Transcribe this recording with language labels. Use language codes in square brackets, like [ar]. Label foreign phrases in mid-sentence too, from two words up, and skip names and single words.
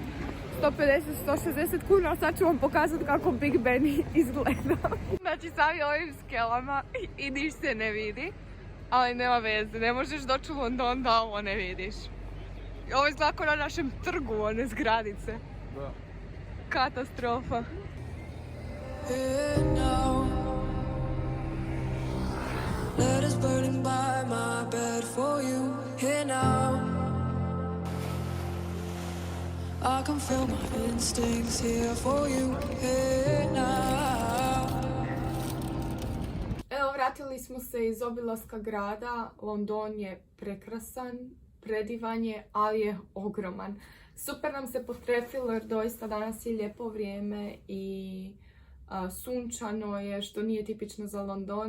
[hr] 150-160 kuna, sad ću vam pokazati kako Big Ben izgleda. Znači, sami ovim skelama i niš se ne vidi, ali nema veze, ne možeš doći u London da ovo ne vidiš. Ovo izgleda kao na našem trgu, one zgradice. Da. Katastrofa. [en] Here now, letters burning by my bed for you. Here now, I can feel my instincts here for you. Here now. [hr] Evo, vratili smo se iz obilaska grada. London je prekrasan, predivan je, ali je ogroman. Super nam se potrefilo jer doista danas je lijepo vrijeme i sunčano je, što nije tipično za London.